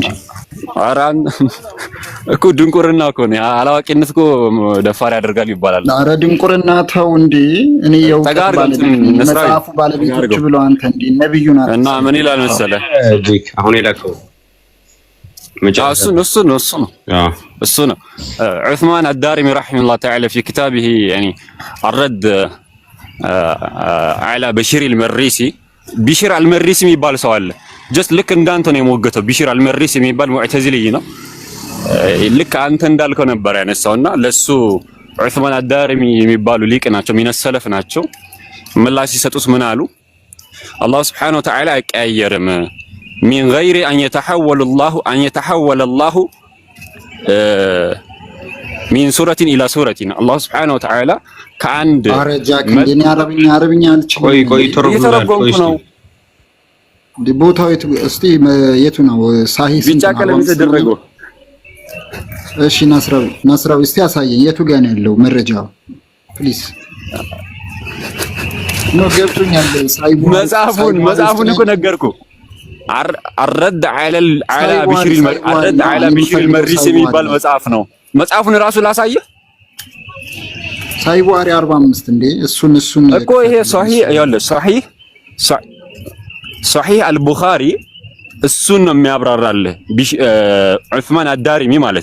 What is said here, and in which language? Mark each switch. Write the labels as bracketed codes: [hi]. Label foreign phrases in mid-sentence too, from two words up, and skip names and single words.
[am] አራን እኮ ድንቁርና እኮ ነው። አላዋቂነት እኮ ደፋር ያደርጋል ይባላል። ኧረ ድንቁርና ተው እንዴ! እኔ የውቀት መጽሐፉ ባለቤቶች ብለው አንተ እንዴ ነብዩና እና ምን ይላል መሰለህ? አሁን የላከው እሱ ነው ዑስማን አዳሪሚ [ar] رحمه الله تعالى في كتابه يعني الرد على بشير المريسي [am] ቢሽር አልመሪሲ የሚባል ሰው አለ። ጀስት ልክ እንዳንተ ነው የሞገተው። ቢሽር አልመሪሲ የሚባል ሙዕተዚሊ ነው። ልክ አንተ እንዳልከው ነበር ያነሳውና ለሱ ዑስማን አዳሪሚ የሚባሉ ሊቅ ናቸው፣ ሚነሰለፍ ናቸው። ምላሽ ሲሰጡት ምን አሉ? [ar] አላህ سبحانه وتعالى አይቀያየርም። من غير ان يتحول الله من سورة الى سورة الله سبحانه وتعالى ከአንድ [am] አረጃክ እንደኔ አረብኛ አልችልም። ቆይ ተረጎምኩ ነው ቦታው የቱ ነው? ሳሂህ ቢጫ ቀለም የተደረገው። እሺ ናስራዊ እስቲ አሳየኝ። የቱ ጋር ነው ያለው መረጃው ፕሊዝ? ነው ገብቶኛል። መጽሐፉን እኮ ነገርኩ። الرد على بشير المريسي የሚባል መጽሐፍ ነው። መጽሐፉን ራሱ ላሳየህ። ሳይዋሪ 45 እንዴ እሱን እኮ ይሄ ሷሂህ አልቡኻሪ እሱን ነው የሚያብራራልህ። ዑስማን አዳሪሚ ማለት